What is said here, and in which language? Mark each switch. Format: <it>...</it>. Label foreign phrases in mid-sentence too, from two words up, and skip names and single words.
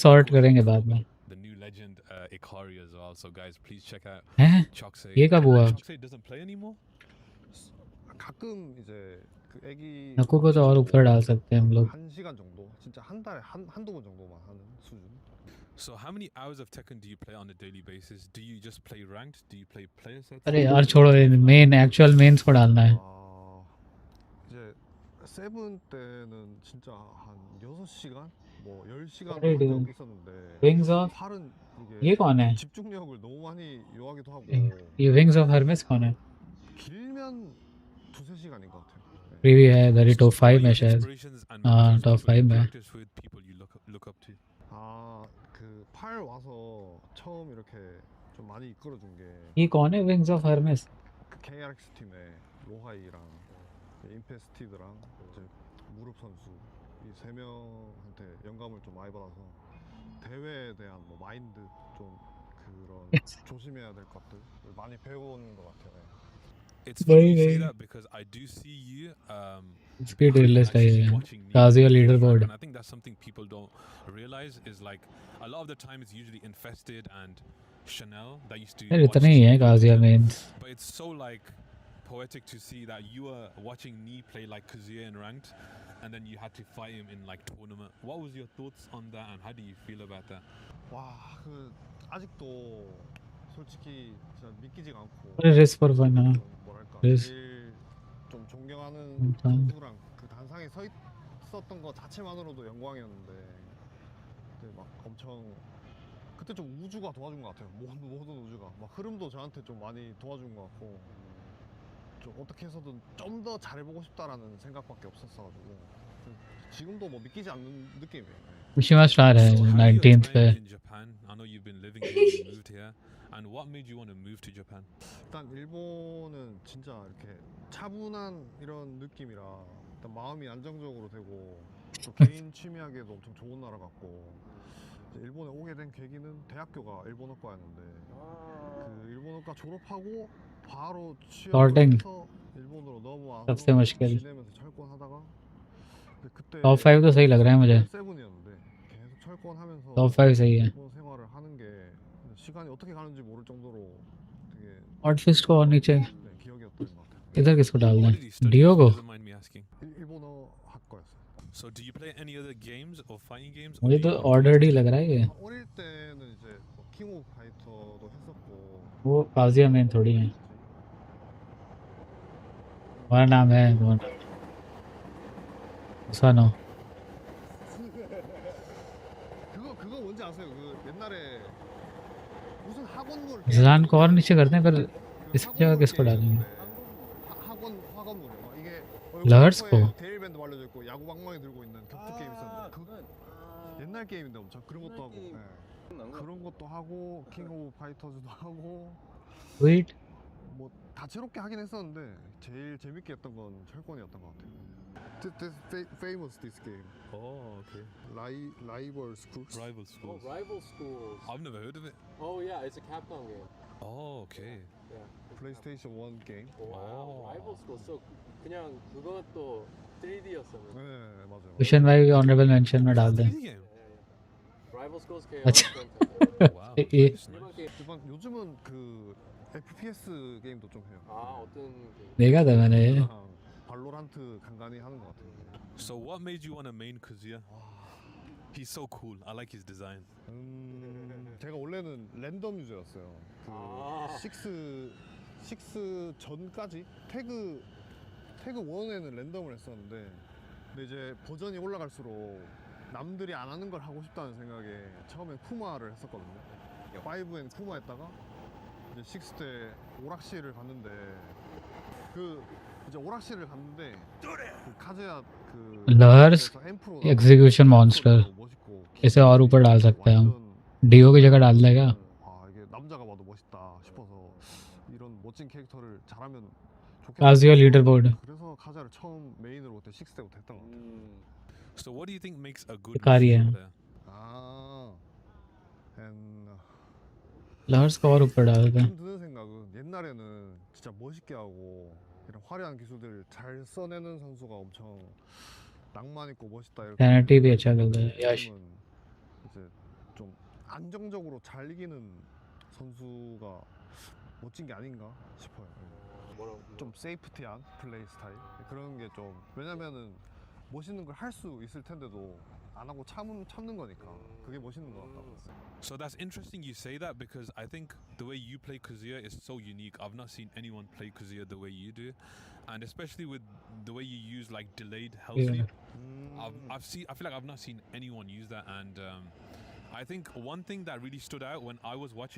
<en>sort course,</en> <hi>करेंगे बाद में.</hi> <en>the new legend Ikari as well. So guys, please check out</en> <hi>हैं? Choksei. ये कब हुआ?</hi> <en>Choksei doesn't play anymore.</en> <ko>가끔 이제 그 애기</ko> <hi>नक्को को तो और ऊपर डाल सकते हैं हम लोग.</hi> <ko>1시간 정도 진짜 한 달에 한두 번 정도만 하는 수준.</ko> <en>So how many hours of Tekken do you play on a daily basis? Do you just play ranked? Do you play player sets?</en> <hi>अरे यार छोड़ो,</hi> <en>main actual mains</en> <hi>को डालना है.</hi> <ko>이제 세븐 때는 진짜 한 6시간 뭐 10시간 어디 한 지금 적 있었는데</ko> <en>Wings of</en> <ko>팔은</ko> <hi>ये</hi> <ko>이게</ko> <hi>कौन है?</hi> <ko>집중력을 너무 많이 요하기도 하고</ko> <hi>ये विंग्स ऑफ हर्मेस कौन है?</hi> <ko>길면 2-3시간인 것 같아요. 네.</ko> <hi>प्रीवी है, इधर ही</hi> <en>So</en> <hi>टॉप</hi> <en>who are</en> <hi>5 में</hi> <en>your</en> <hi>शायद.</hi> <en>inspirations and</en> <hi>हाँ,</hi> <en>mentors, top people you</en> <hi>5 में.</hi> <en>practice with, people you look up to?</en> <ko>그8 와서 처음 이렇게 좀 많이 이끌어준 게</ko> <hi>ये कौन है विंग्स ऑफ हर्मेस?</hi> <ko>그 KRX 팀의 로하이랑 임페스티드랑 이제 무릎 선수 이 세 명한테 영감을 좀 많이 받아서 대회에 대한 뭐 마인드 좀 그런 조심해야 될 것들 많이 배우는 것 같아요.</ko> <en>It's funny you say Very. that because I do see you Speed behind</en> <hi>list है</hi> <en>actually</en> <hi>ये</hi> <en>watching me Kazuya play leaderboard. and I think that's something people don't realize is like a lot of the time it's usually Infested and Chanel that used to</en> <hi>यार</hi> <en>watch</en> <hi>इतने ही हैं</hi> <en>me play Kazuya Kazuya. mains. But it's so like poetic to see that you are watching me play like Kazuya in ranked and then you had to fight him in like tournament. What was your thoughts on that and how do you feel about that?</en> <ko>와, 그 아직도 솔직히 진짜 믿기지가 않고</ko> <en>What is for fun?</en> <hi>हाँ.</hi> <ko>뭐랄까</ko> <en>Risk.</en> <ko>제일 좀 존경하는 일단. 선수랑 그 단상에 서 있었던 거 자체만으로도 영광이었는데 그때 막 엄청 그때 좀 우주가 도와준 것 같아요. 모든 우주가 막 흐름도 저한테 좀 많이 도와준 것 같고 좀 어떻게 해서든 좀 더 잘해보고 싶다라는 생각밖에 없었어가지고 지금도 뭐 믿기지 않는 느낌이에요.</ko> <hi>Mishima star है</hi> <en>So how your 19th time</en> <hi>पे.</hi> <en>in Japan? I know you've been living here, you moved here. And what made you want to move to Japan?</en> <ko>일단 일본은 진짜 이렇게 차분한 이런 느낌이라 일단 마음이 안정적으로 되고 또 개인 취미하기에도 엄청 좋은 나라 같고 이제 일본에 오게 된 계기는 대학교가 일본어과였는데 그 일본어과 졸업하고 바로</ko> <en>Sorting.</en> <ko>취업을 해서 일본으로 넘어와서</ko> <hi>सबसे मुश्किल.</hi> <ko>지내면서 철권하다가 그때</ko> <hi>Top 5 तो सही लग रहा है मुझे.</hi> <ko>세븐이었는데 계속 철권하면서</ko> <hi>Top 5 सही है.</hi> <ko>일본 생활을 하는 게 시간이 어떻게 가는지 모를 정도로 되게</ko> <hi>Hot fist को और नीचे.</hi> <ko>네, 기억이었던 것 같아요.</ko> <hi>इधर किसको डालना</hi> <en>What</en> <hi>है?</hi> <en>did you study? Dio If you</en> <hi>को.</hi> <en>doesn't mind me asking.</en> <ko>일본어 학과였어요.</ko> <en>So do you play any other games or fighting games? Or</en> <hi>मुझे</hi> <en>do</en> <hi>तो</hi> <en>you</en> <hi>ordered ही लग रहा है ये.</hi> <ko>어릴 때는 이제 킹 오브 파이터도 했었고</ko> <hi>वो Kazuya main थोड़ी है. हमारा नाम है वो नाम. सानो.</hi> <ko>그거 뭔지 아세요? 그 옛날에 무슨 학원물</ko> <hi>ज़ान को और नीचे करते हैं पर</hi> <ko>그</ko> <hi>इस जगह</hi> <ko>학원물</ko> <hi>किसको डालेंगे?</hi> <ko>게임이었는데 학원물이요. 막 이게</ko> <en>Lovers</en> <ko>얼굴에</ko> <hi>को.</hi> <ko>데일 밴드 발려져 있고 야구 방망이 들고 있는 격투 게임 있었는데 그 옛날 게임인데 엄청 그런 것도 하고 그런 것도 하고 킹 오브 파이터즈도 하고</ko> <en>Sweet.</en> <ko>뭐 다채롭게 하긴 했었는데 제일 재밌게 했던 건 철권이었던 것 같아요.</ko> <en>This famous this game. Oh, okay. Rival Schools. Rival schools. Rival Schools. I've never heard of it. Oh yeah, it's a Capcom game. Oh, okay. Yeah. PlayStation 1 game. Wow. Rival Schools. So</en> <ko>그냥 그것도 3D였었는데. 네 맞아요.</ko> <hi>Mission भाई</hi> <en>honorable mention</en> <hi>में डाल दें.</hi> <en>3D game. Rival Schools game.</en> <hi>अच्छा.</hi> <en>Wow.</en> <ko>예.</ko> <en>Nice,</en> <ko>일반</ko> <en>nice.</en> <ko>게임. 일반 요즘은 그 FPS 게임도 좀 해요. 아 어떤 게임?</ko> <hi>देखा था मैंने.</hi> <ko>발로란트 간간히 하는 것 같아요.</ko> <en>So what made you want to main Kazuya? He's so cool. I like his design.</en> <ko>제가 원래는 랜덤 유저였어요. 그 아. 6 전까지 태그 1에는 랜덤을 했었는데 근데 이제 버전이 올라갈수록 남들이 안 하는 걸 하고 싶다는 생각에 처음엔 쿠마를 했었거든요. 5엔 쿠마 했다가 이제 6 때 오락실을 갔는데 그 이제 오락실을 갔는데 그 카즈야 그</ko> <en>Lars</en> <ko>앰프로</ko> <en>execution monster.</en> <ko>멋있고</ko> <hi>इसे और ऊपर डाल सकते हैं हम.</hi> <ko>완전</ko> <hi>Dio की जगह डाल देगा.</hi> <ko>아 이게 남자가 봐도 멋있다 싶어서 이런 멋진 캐릭터를 잘하면 좋겠다.</ko> <en>Kazuya leaderboard.</en> <ko>그래서 카자를 처음 메인으로 그때 6 때부터 했던 것 같아요.</ko> <en>So what do you think makes a good Ikari Mishima</en> <hi>है.</hi> <en>player? 아, and</en> <hi>Lars को और ऊपर डाल दें.</hi> <ko>지금 드는 생각은 옛날에는 진짜 멋있게 하고 이런 화려한 기술들을 잘 써내는 선수가 엄청 낭만 있고 멋있다 이렇게.</ko> <hi>Sanity भी अच्छा कर दे. यश.</hi> <ko>지금은 이제 좀 안정적으로 잘 이기는 선수가 멋진 게 아닌가 싶어요. 뭐라고? 좀 세이프티한 플레이 스타일 그런 게 좀 왜냐면은 멋있는 걸 할 수 있을 텐데도 안 하고 참는 거니까 그게 멋있는 것 같다고.</ko> <en>So that's interesting you say that because I think the way you play Kazuya is so unique. I've not seen anyone play Kazuya the way you do, and especially with the way you use like delayed health Yeah. leap. I feel like I've not seen anyone use that, and I think one thing that really stood out when I was watching</en>